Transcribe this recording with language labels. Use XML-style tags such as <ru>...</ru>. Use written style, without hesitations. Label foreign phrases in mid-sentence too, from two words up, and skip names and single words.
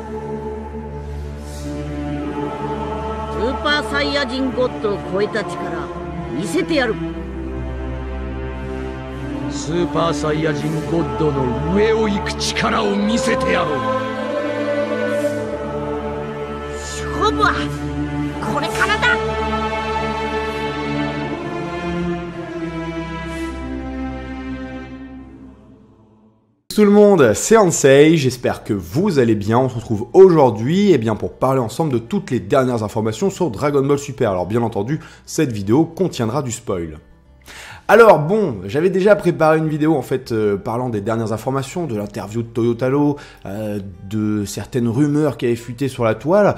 <ja>スーパーサイヤ人ゴッドを超えた力見せてやる。スーパーサイヤ人ゴッドの上を行く力を見せてやろう。勝負はこれからだ。</ja> <fr>Tout le monde, c'est Ansei, j'espère que vous allez bien. On se retrouve aujourd'hui pour parler ensemble de toutes les dernières informations sur Dragon Ball Super. Alors bien entendu, cette vidéo contiendra du spoil. Alors bon, j'avais déjà préparé une vidéo en fait parlant des dernières informations, de l'interview de Toyotaro, de certaines rumeurs qui avaient fuité sur la toile.</fr>